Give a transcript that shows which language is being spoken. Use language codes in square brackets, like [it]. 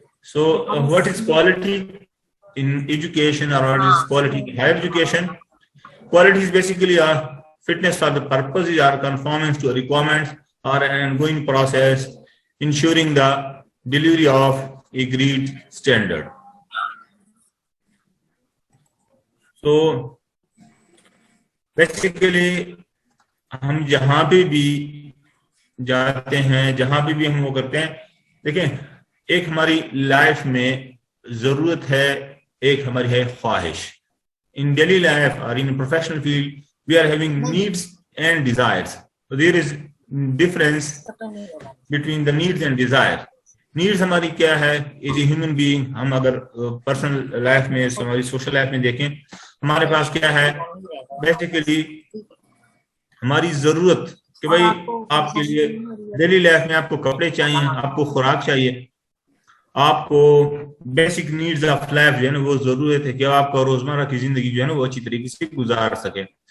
[en] So, what is quality in education, or what is quality in higher education? Quality is basically a fitness for the purposes or conformance to requirements or an ongoing process, ensuring the delivery of agreed standard. So, basically, [ur] ہم جہاں پہ بھی جاتے ہیں, جہاں پہ بھی ہم وہ کرتے ہیں, دیکھیں ایک ہماری لائف میں ضرورت ہے, ایک ہماری ہے خواہش. [en] In daily life or in professional field, we are having needs and desires. So there is difference between the needs and desire. [ur] Needs ہماری کیا ہے [en] As a human being. [ur] ہم اگر پرسنل لائف میں, ہماری سوشل لائف میں دیکھیں, ہمارے پاس کیا ہے بیسیکلی ہماری ضرورت کہ بھائی آپ کے لیے ڈیلی لائف میں آپ کو کپڑے چاہیے, آپ کو خوراک چاہیے, آپ کو [en] basic needs of life [ur] جو ہے نا وہ ضرورت ہے کہ آپ کا روزمرہ کی زندگی جو ہے نا وہ اچھی طریقے سے گزار سکے.